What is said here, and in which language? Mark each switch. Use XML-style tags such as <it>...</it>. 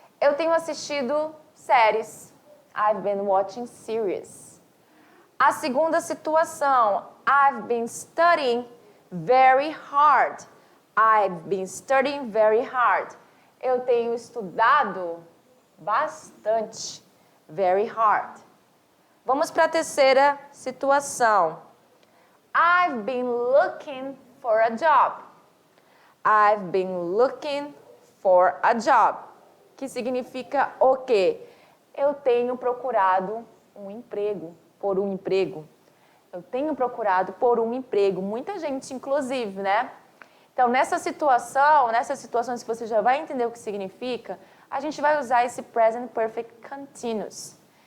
<pt>Eu tenho assistido séries.</pt> <en>I've been watching series.</en> <pt>A segunda situação.</pt> <en>I've been studying very hard. I've been studying very hard.</en> <pt>Eu tenho estudado bastante.</pt> <en>Very hard.</en> <pt>Vamos para a terceira situação.</pt> <en>I've been looking for a job. I've been looking for a job.</en> <pt>Que significa o quê? Eu tenho procurado um emprego, por um emprego. Eu tenho procurado por um emprego. Muita gente, inclusive, né? Então, nessas situações que você já vai entender o que significa, a gente vai usar esse present perfect continuous.</pt>